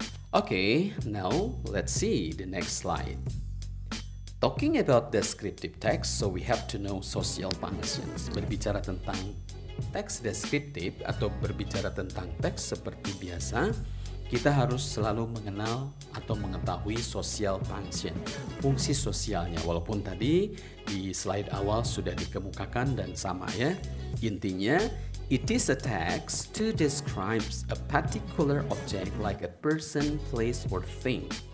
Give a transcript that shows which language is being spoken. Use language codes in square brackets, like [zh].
[en] Okay, now let's see the next slide. Talking about descriptive text, so we have to know social functions. [id] Berbicara tentang teks deskriptif atau berbicara tentang teks seperti biasa, kita harus selalu mengenal atau mengetahui social function, fungsi sosialnya. Walaupun tadi di slide awal sudah dikemukakan dan sama, ya. Intinya, [en] it is a text to describe a particular object like a person, place, or thing.